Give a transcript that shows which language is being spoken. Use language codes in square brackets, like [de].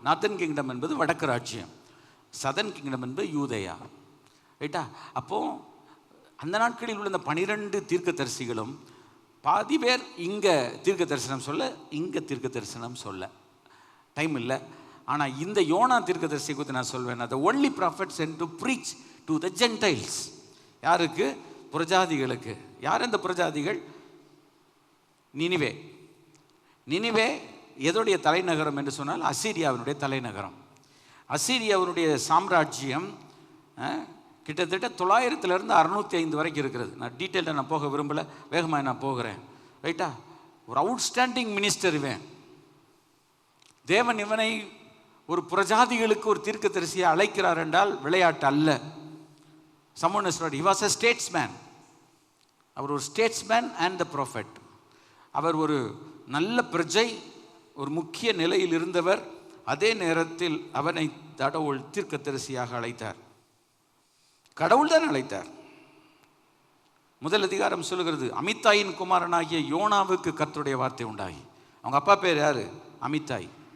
[ta] Northern kingdom என்பது வடக்கு ராஜ்யம், சதர்ன் கிங்டம் என்பது யூதேயா. ரைட்டா? அப்போது அந்த நாட்களில் உள்ள இந்த 12 தீர்க்கதரிசிகளும் பாதி பேர் இங்கே தீர்க்க தரிசனம் சொல்ல, இங்கே தீர்க்க தரிசனம் சொல்ல டைம் இல்லை. ஆனால் இந்த யோனா தீர்க்கதரிசி குறித்து நான் சொல்வேன். [en] the only prophet sent to preach to the Gentiles. [ta] யாருக்கு? புறஜாதிகளுக்கு. யார் அந்த புறஜாதிகள்? நினிவே. நினிவே எதோடைய தலைநகரம் என்று சொன்னால் அசீரியாவினுடைய தலைநகரம். அசீரியாவினுடைய சாம்ராஜ்யம் கிட்டத்தட்ட 900 605 வரைக்கும் இருக்கிறது. நான் டீட்டெயிலாக நான் போக விரும்பலை, வேகமாக நான் போகிறேன். ரைட்டா? ஒரு அவுட்ஸ்டாண்டிங் மினிஸ்டர் இவன். தேவன் இவனை ஒரு புறஜாதிகளுக்கு ஒரு தீர்க்கதரிசியை அழைக்கிறார் என்றால் விளையாட்டு அல்ல. [en] someone has said he was a statesman. [ta] அவர் ஒரு [en] Statesman and the prophet. [ta] அவர் ஒரு நல்ல பிரஜை, ஒரு முக்கிய நிலையில் இருந்தவர். அதே நேரத்தில் அவனை கடவுள் தீர்க்கதரிசியாக அழைத்தார். கடவுள் தான் அழைத்தார். முதல் அதிகாரம் சொல்லுகிறது, அமித்தாயின் குமாரனாகிய யோனாவுக்கு கர்த்தருடைய வார்த்தை உண்டாகி. அவங்க அப்பா பேர் யாரு? அமித்தாய்.